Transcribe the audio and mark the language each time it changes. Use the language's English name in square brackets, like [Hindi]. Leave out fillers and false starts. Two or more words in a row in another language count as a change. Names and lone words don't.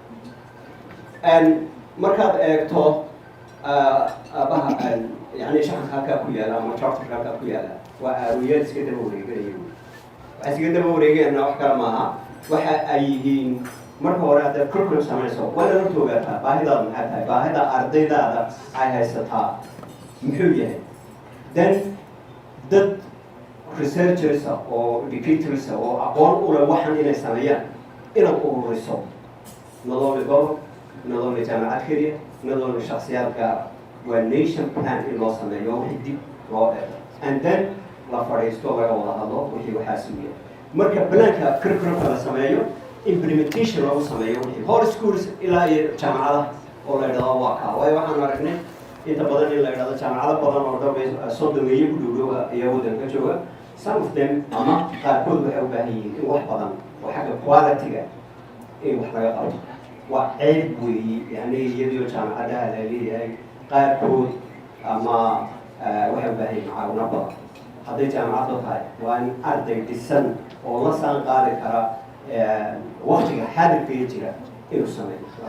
[Somali] markaad eegto abaha yani shaqanka halkaa ku yaala ama charterka halkaa ku yaala waa aawiyaad iska daba wareeganaya waxay iska daba wareegayana wax kale maaha waxa ay yihiin marka hore haddaad curriculum samayso waa inaad horta ogaataa baahidaada maxay tahay baahida ardaydaada ay haysataa muxuu yahay then dad researchers oo educators oo aqoon u leh waxan inay sameeyaan inaad ururiso [English] not only [Somali] gobol [English] not only [Somali] jaamacad keliya [English] not only [Somali] shakhsiyaad gaara waa [English] nation plan [Somali] in loo sameeyo wixii dib loo eego [English] and then [Somali] la fadhiisto laga wada hadlo wixii waxaa sugiya marka planka curriculumka la sameeyo implementation lagu sameeyo wixii [English] high schools [Somali] ilaa iyo jaamacadaha oo la yidhahdo waa kaa waayo waxaan aragnay inta badan in la yidhahdo jaamacado badan oo dhan soddomeeye ku dhowdhowa ayaa waddanka jooga [English] some of them [Somali] ama qaarkood waxay u baahan yihiin in wax badan oo xagga quality-ga in wax laga qabto waa ceeb weeye yani iyadoo jaamacadaha la leeyahay qaarkood ama waxay u baahan yihiin macaawino badan hadday jaamacadda tahay waa in arday dhisan oo la saan qaadi kara waqtiga xaadirkaya jira inuu sameeyo